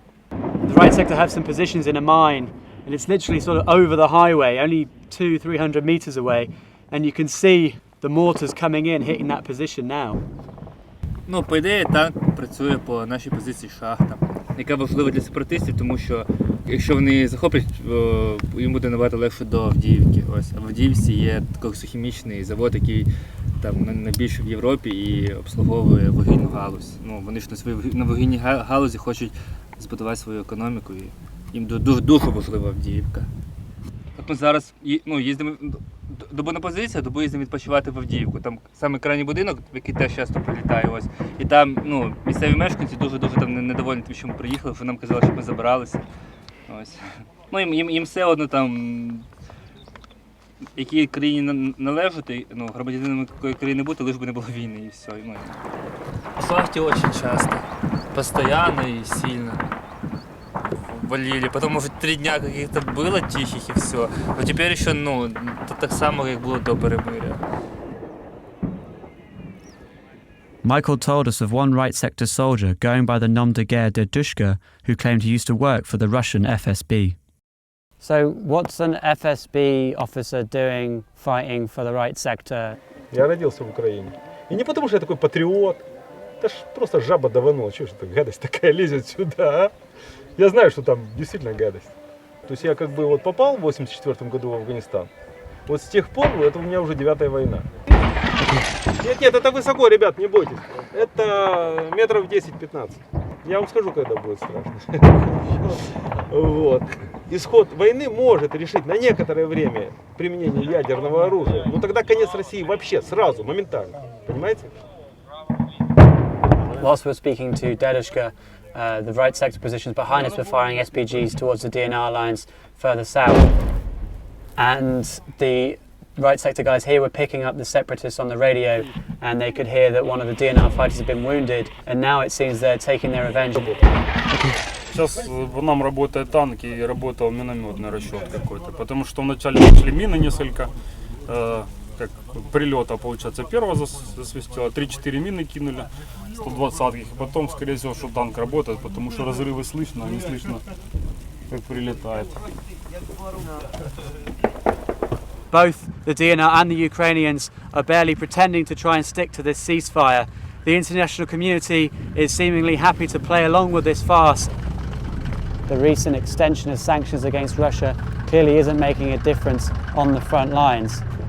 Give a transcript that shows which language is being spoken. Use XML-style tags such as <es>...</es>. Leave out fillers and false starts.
<en>The right sector have some positions in a mine, and it's literally sort of over the highway, only 200-300 meters away, and you can see the mortars coming in, hitting that position now.</en> <uk>Ну, по ідеї, танк працює по нашій позиції шахта, яка важлива для сепаратистів, тому що якщо вони захоплять, їм буде набагато легше до Авдіївки. Ось, а в Авдіївці є коксохімічний завод, який там найбільший в Європі і обслуговує вугільну галузь. Ну, вони ж на вугільній галузі хочуть збудувати свою економіку, і їм дуже важлива Авдіївка. От ми зараз їздимо добу на позицію, добу їздимо відпочивати в Авдіївку. Там саме крайній будинок, в який теж часто прилітає. Ось. І там місцеві мешканці дуже там недовольні тим, що ми приїхали, що нам казали, щоб ми забиралися. Ось. Ну, їм все одно там, якій країні належати, громадянинами якої країни бути, лише би не було війни і все.</uk> <ru>В шахте очень часто, постоянно и сильно валили. Потом, может, 3 дня каких-то было тихих и все. Но теперь еще,</ru> <uk>так само,</uk> <ru>как было до перемирия.</ru> <en>Michael told us of one right sector soldier going by the nom de guerre DEDUSHKA who claimed he used to work for the Russian FSB. So what's an FSB officer doing fighting for the right sector?</en> <ru>Я родился в Украине. И не потому, что я такой патриот. Это ж просто жаба даванула. Чего же эта гадость такая лезет сюда, а? Я знаю, что там действительно гадость. То есть я как бы попал в 1984 году в Афганистан. Вот с тех пор, это у меня уже 9-я война. Нет, это высоко, ребят, не бойтесь. Это метров 10-15. Я вам скажу, когда будет страшно. Вот. Исход войны может решить на некоторое время применение ядерного оружия. Но тогда конец России вообще, сразу, моментально. Понимаете?</ru> <en>Whilst we were speaking to DEDUSHKA, the right sector positions behind us were firing SPGs towards the DNR lines further south. And the right sector guys here were picking up the separatists on the radio, and they could hear that one of the DNR fighters had been wounded, and now it seems they're taking their revenge.</en> <ru>Сейчас по нам работает танк и работал минометный расчет какой-то, потому что вначале нашли мины несколько, как прилета, получается, первого засвистело, 3-4 мины кинули, 120-х, потом, скорее всего, что танк работает, потому что разрывы слышно, а не слышно, как прилетает.</ru> <en>Both the DNR and the Ukrainians are barely pretending to try and stick to this ceasefire. The international community is seemingly happy to play along with this farce. The recent extension of sanctions against Russia clearly isn't making a difference on the front lines.</en>